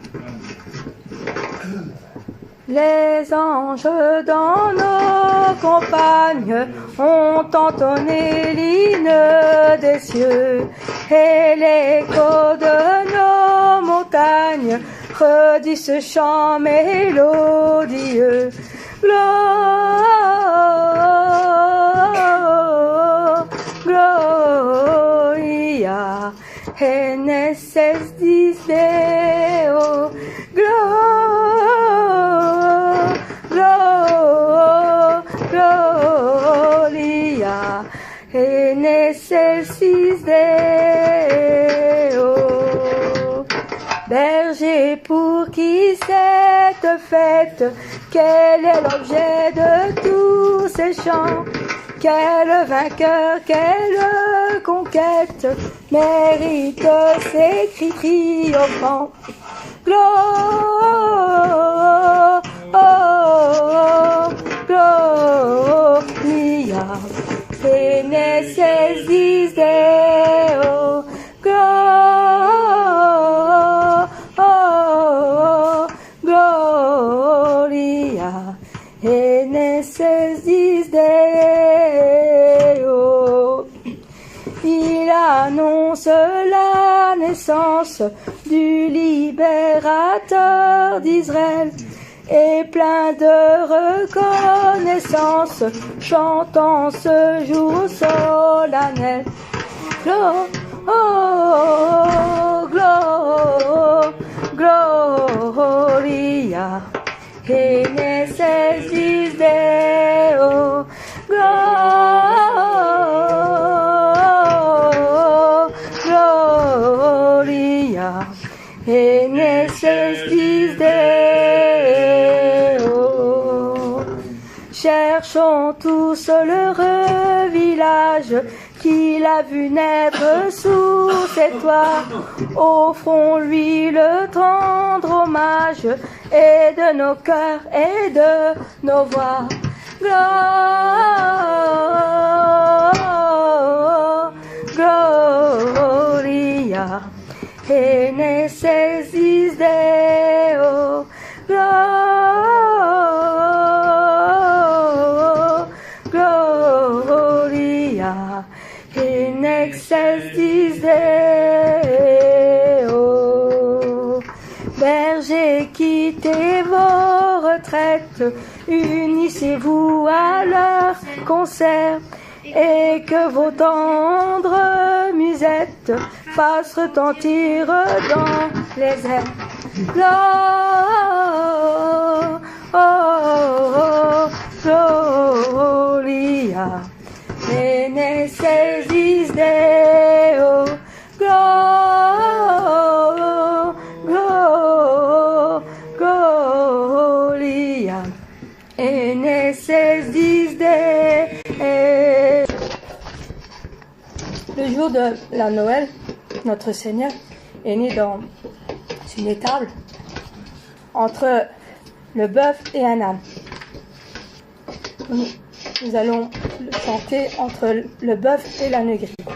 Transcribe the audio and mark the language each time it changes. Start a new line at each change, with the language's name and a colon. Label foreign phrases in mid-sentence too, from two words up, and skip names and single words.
French: Les anges dans nos campagnes ont entonné l'hymne des cieux, et l'écho de nos montagnes redit ce chant mélodieux.
Latin: Gloria en excelsis Deo, Gloria en excelsis Deo.
French: Berger, pour qui cette fête, quel est l'objet de tous ces chants? Quel vainqueur, quelle conquête mérite ces cris triomphants?
Latin: Gloria en excelsis Deo, Gloria en excelsis Deo.
French: Il annonce la naissance du libérateur d'Israël, et plein de reconnaissance, chantant ce jour solennel.
Latin: Gloria en excelsis Deo, Gloria en excelsis Deo.
French: Cherchons tous l'heureux village qu'il a vu naître sous ses toits. Offrons-lui le tendre hommage, et de nos cœurs et de nos voix.
Latin: Gloria en excelsis Deo, Gloria en excelsis Deo.
French: Bergers, quittez vos retraites, unissez-vous à leur concert, et que vos tendres musettes fassent retentir dans les airs.
Latin: Gloria en excelsis Deo, Gloria en excelsis Deo.
French: jour de la Noël, notre Seigneur est né dans une étable entre le bœuf et un âne. Nous allons chanter entre le bœuf et l'âne gris.